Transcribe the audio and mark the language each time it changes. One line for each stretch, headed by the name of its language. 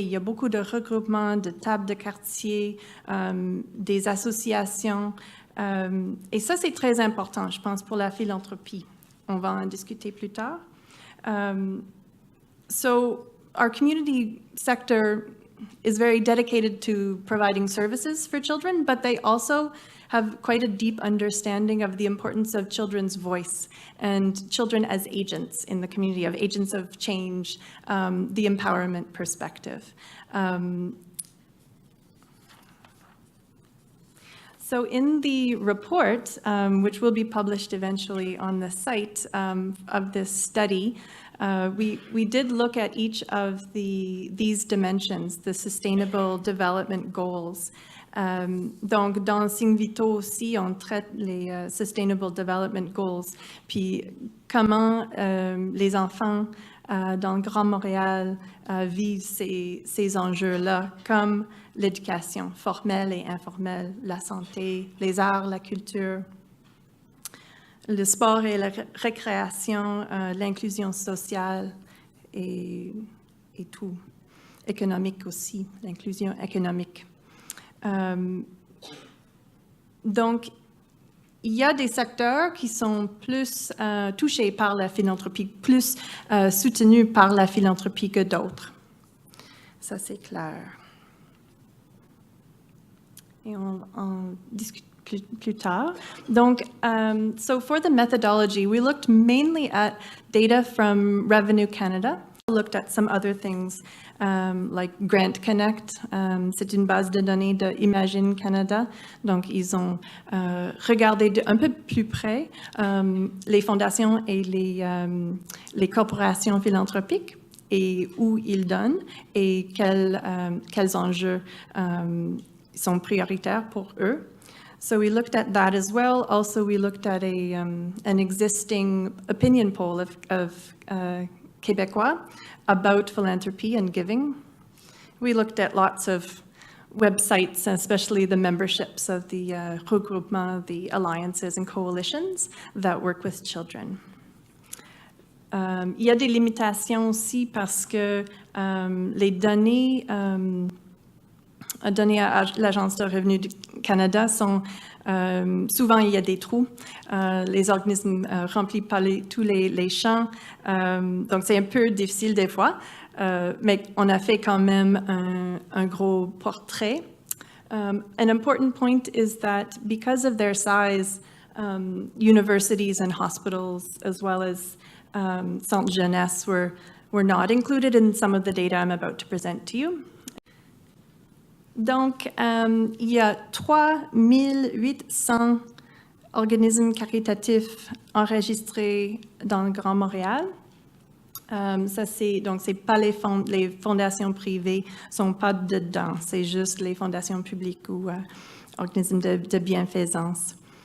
French: Il y a beaucoup de regroupements, de tables de quartier, des associations. Et ça, c'est très important, je pense, pour la philanthropie. On va en discuter plus tard.
English: So, our community sector is very dedicated to providing services for children, but they also have quite a deep understanding of the importance of children's voice and children as agents in the community, of agents of change, the empowerment perspective. So in the report, which will be published eventually on the site of this study, we did look at each of these dimensions, the Sustainable Development Goals.
French: Donc, dans Sing Vito aussi, on traite les Sustainable Development Goals, puis comment les enfants dans le Grand Montréal vivent ces enjeux-là, comme l'éducation formelle et informelle, la santé, les arts, la culture, le sport et la récréation, l'inclusion sociale et tout, économique aussi, l'inclusion économique. Donc, il y a des secteurs qui sont plus touchés par la philanthropie, plus soutenus par la philanthropie que d'autres. Ça, c'est clair. Et on discute plus tard.
English: Donc, so for the methodology, we looked mainly at data from Revenue Canada. We looked at some other things like Grant Connect.
French: C'est une base de données de Imagine Canada. Donc, ils ont regardé un peu plus près les fondations et les corporations philanthropiques et où ils donnent et quels enjeux sont prioritaires pour eux.
English: So we looked at that as well. Also, we looked at an existing opinion poll of Québécois about philanthropy and giving. We looked at lots of websites, especially the memberships of the regroupement, the alliances and coalitions that work with children.
French: Il y a des limitations aussi parce que les données données à l'Agence de revenus du Canada sont souvent il y a des trous. Les organismes remplissent pas tous les champs, donc c'est un peu difficile des fois, mais on a fait quand même un gros portrait.
English: An important point is that because of their size, universities and hospitals as well as Centre Jeunesse were not included in some of the data I'm about to present to you.
French: Donc, il y a 3800 organismes caritatifs enregistrés dans le Grand Montréal. Ça, c'est pas les fondations privées, sont pas dedans, c'est juste les fondations publiques ou organismes de bienfaisance.